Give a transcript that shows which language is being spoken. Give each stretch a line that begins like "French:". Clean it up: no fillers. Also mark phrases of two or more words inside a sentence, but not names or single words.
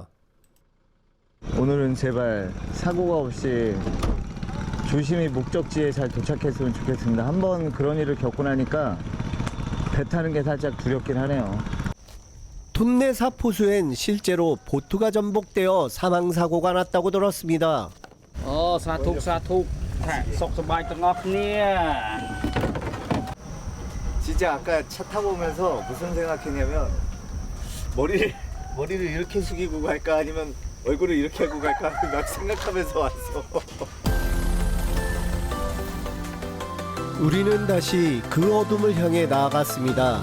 Korean: 오늘은 제발 사고가 없이 조심히 목적지에 잘 도착했으면 좋겠습니다. 한번 그런 일을 겪고 나니까 배 타는 게 살짝 두렵긴 하네요. 톤레삽 호수엔 실제로 보트가 전복되어 사망사고가 났다고 들었습니다.
Khmer: សាធុថាសុខសប្បាយទាំងអស់គ្នា
Korean: 진짜 아까 차 타고 오면서 무슨 생각했냐면 머리를 이렇게 숙이고 갈까 아니면 얼굴을 이렇게 하고 갈까 막 생각하면서 왔어. 우리는 다시 그 어둠을 향해 나아갔습니다.